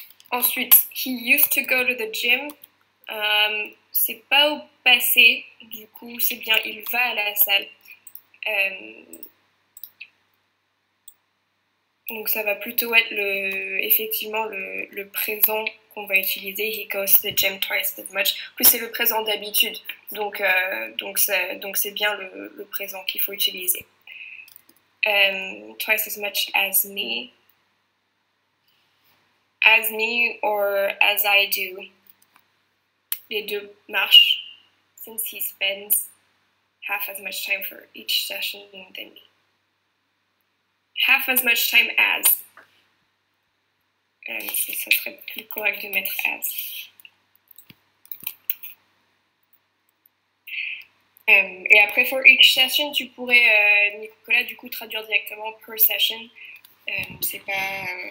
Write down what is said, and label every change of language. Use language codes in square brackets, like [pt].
[en] Ensuite, he used to go to the gym. [fr] C'est pas au passé, du coup, c'est bien il va à la salle. Donc ça va plutôt être effectivement le présent qu'on va utiliser. [en] He goes to the gym twice as much. [fr] Plus c'est le présent d'habitude, donc c'est bien le présent qu'il faut utiliser. [en] Twice as much as me. As me or as I do. [fr] Les deux marchent. [en] Since he spends half as much time for each session than me. Half as much time as. [fr] Ça serait plus correct de mettre as. Et après, [en] for each session, [fr] tu pourrais, Nicolas, du coup, traduire directement per session. C'est pas...